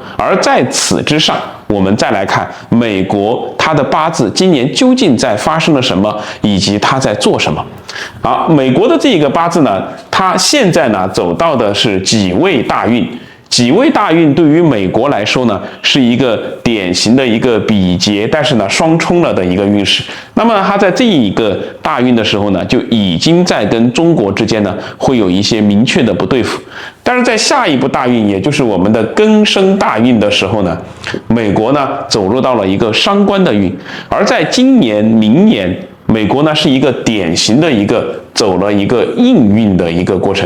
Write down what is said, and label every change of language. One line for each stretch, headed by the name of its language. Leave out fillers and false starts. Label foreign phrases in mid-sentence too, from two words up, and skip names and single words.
Chinese: 而在此之上，我們再來看美國它的八字今年究竟在發生了什麼，以及它在做什麼。美國的這個八字呢，它現在呢走到的是己未大運。己未大運對於美國來說呢，是一個典型的一個比劫，但是呢雙衝了的一個運勢。那麼它在這一個大運的時候呢，就已經在跟中國之間呢會有一些明確的不對付。但是在下一步大運，也就是我們的庚申大運的時候呢，美國呢走入到了一個傷官的運。而在今年、明年，美國呢是一個典型的一個走了一個印運的一個過程。